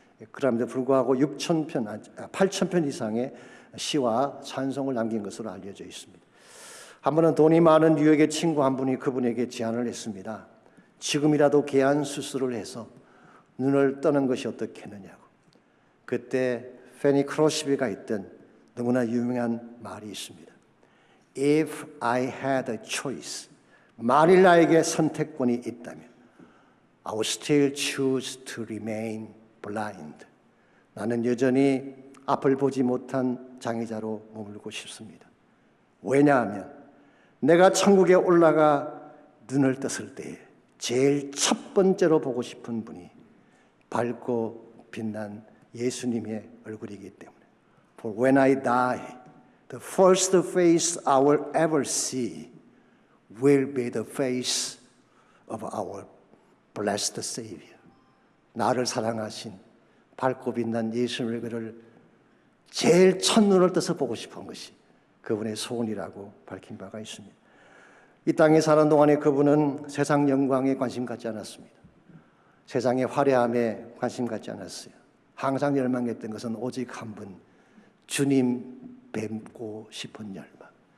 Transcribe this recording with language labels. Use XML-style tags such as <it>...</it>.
<ko>그럼에도 불구하고 8,000편 이상의 시와 찬송을 남긴 것으로 알려져 있습니다. 한 번은 돈이 많은 뉴욕의 친구 한 분이 그분에게 제안을 했습니다. 지금이라도 개안 수술을 해서 눈을 떠는 것이 어떻겠느냐고. 그때 페니 크로시비가 있던 너무나 유명한 말이 있습니다.</ko> <en>If I had a choice,</en> <ko>만일 나에게 선택권이 있다면</ko> <en>I would still choose to remain blind.</en> <ko>나는 여전히 앞을 보지 못한 장애자로 머물고 싶습니다. 왜냐하면 내가 천국에 올라가 눈을 떴을 때 제일 첫 번째로 보고 싶은 분이 밝고 빛난 예수님의 얼굴이기 때문에.</ko> <en>For when I die, the first face I will ever see will be the face of our blessed Savior.</en> <ko>나를 사랑하신 밝고 빛난 예수님의 얼굴을 제일 첫눈을 떠서 보고 싶은 것이 그분의 소원이라고 밝힌 바가 있습니다. 이 땅에 사는 동안에 그분은 세상 영광에 관심 갖지 않았습니다. 세상의 화려함에 관심 갖지 않았어요. 항상 열망했던 것은 오직 한 분, 주님 뵙고 싶은 열망.</ko>